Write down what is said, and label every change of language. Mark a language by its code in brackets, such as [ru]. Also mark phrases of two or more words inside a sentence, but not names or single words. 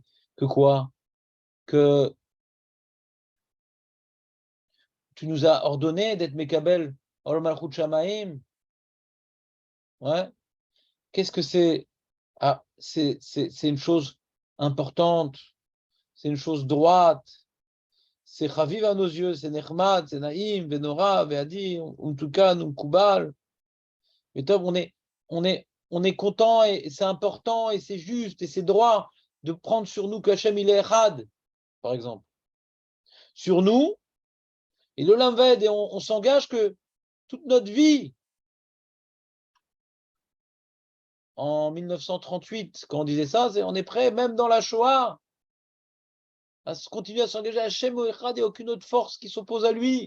[fr] Que quoi? Que tu nous as ordonné d'être [he] מקבל עול מלכות שמים. [fr] Ouais. Qu'est-ce que c'est? Ah, c'est une chose importante. C'est une chose droite. C'est chaviv à nos yeux. C'est nechmad, c'est naïm, [he] ונורא ואדיר ומתוקן ומקובל. [fr] Mais top, on est content et c'est important et c'est juste et c'est droit de prendre sur nous qu'Hachem il est Echad, par exemple. Sur nous, et le Lamved, et on s'engage que toute notre vie, en 1938, quand on disait ça, on est prêt, même dans la Shoah, à continuer à s'engager à Hachem ou Echad et aucune autre force qui s'oppose à lui.